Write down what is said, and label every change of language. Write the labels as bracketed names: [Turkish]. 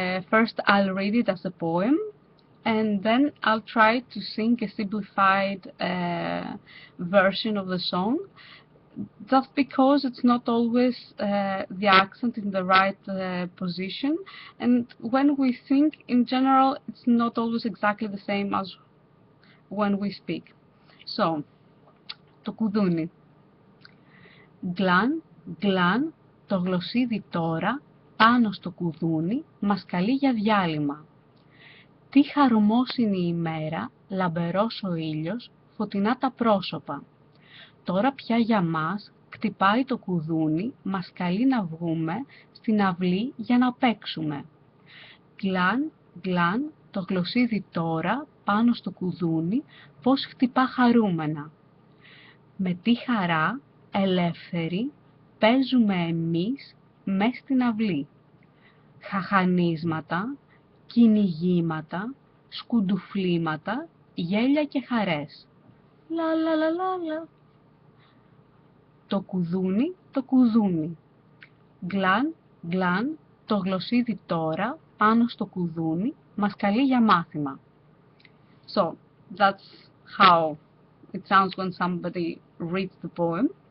[English] First, I'll read it as a poem, and then I'll try to sing a simplified version of the song, just because it's not always the accent in the right position, and when we think in general it's not always exactly the same as when we speak. [Greek] So, το κουδούνι. Γκλαν, γκλαν, το γλωσσίδι τώρα πάνω στο κουδούνι μας καλεί για διάλειμμα. Τι χαρμόσυνη ημέρα, λαμπερός ο ήλιος, φωτεινά τα πρόσωπα. Τώρα πια για μας χτυπάει το κουδούνι, μας καλεί να βγούμε στην αυλή για να παίξουμε. Γκλαν, γκλαν, το γλωσσίδι τώρα πάνω στο κουδούνι, πως χτυπά χαρούμενα. Με τι χαρά, ελεύθεροι, παίζουμε εμείς μες στην αυλή. Χαχανίσματα, κυνηγήματα, σκουντουφλήματα, γέλια και χαρές. Λα λα λα λα λα. Το κουδούνι, το κουδούνι. Γκλαν, γκλαν, το γλωσσίδι τώρα πάνω στο κουδούνι μας καλεί για μάθημα. [English] So, that's how it sounds when somebody reads the poem.